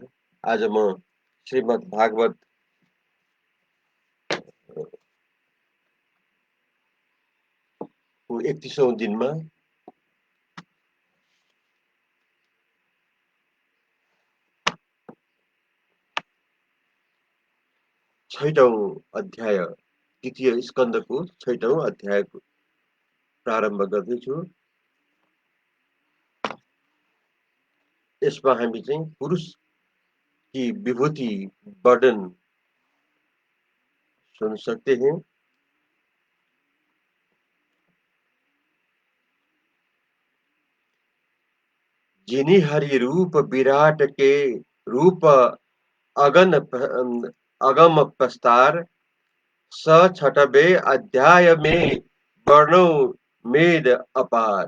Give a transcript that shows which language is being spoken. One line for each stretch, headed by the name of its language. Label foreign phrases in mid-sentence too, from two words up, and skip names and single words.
Nepali: आज म श्रीमद् भागवत को 31औं दिनमा छैटौं अध्याय द्वितीय स्कन्धको छैटौं अध्यायको प्रारम्भ गर्दैछु। यसमा हामी चाहिँ
Hindi: पुरुष की विभूति वर्णन सुन सकते हैं। जिनि हरि रूप विराट के रूप अगम प्रस्तार स छठवे अध्याय में वर्णो मेद अपार।